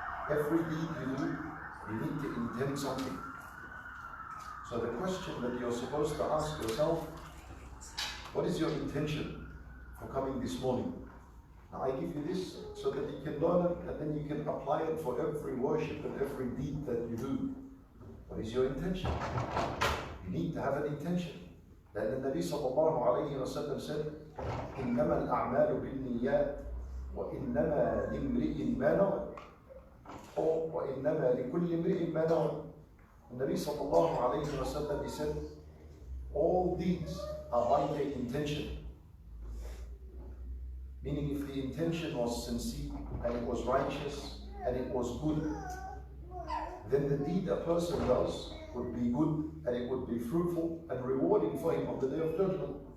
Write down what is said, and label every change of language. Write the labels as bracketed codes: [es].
[en] Every deed you do, you need to intend something. So the question that you're supposed to ask yourself, what is your intention for coming this morning? Now I give you this so that you can learn it and then you can apply it for every worship and every deed that you do. What is your intention? You need to have an intention. Then the Nabi sallallahu alayhi wa sallam said, [ar] إِنَّمَا الْأَعْمَالُ بِالنِّيَّاتِ وَإِنَّمَا لِامْرِئٍ مَا نَوَى, or وَإِنَّمَا لِكُلِّ امْرِئٍ مَا نَوَى. [en] The Nabi sallallahu alayhi wa sallam, he said, all deeds are by their intention. Meaning if the intention was sincere and it was righteous and it was good, then the deed a person does would be good and it would be fruitful and rewarding for him on the Day of Judgment.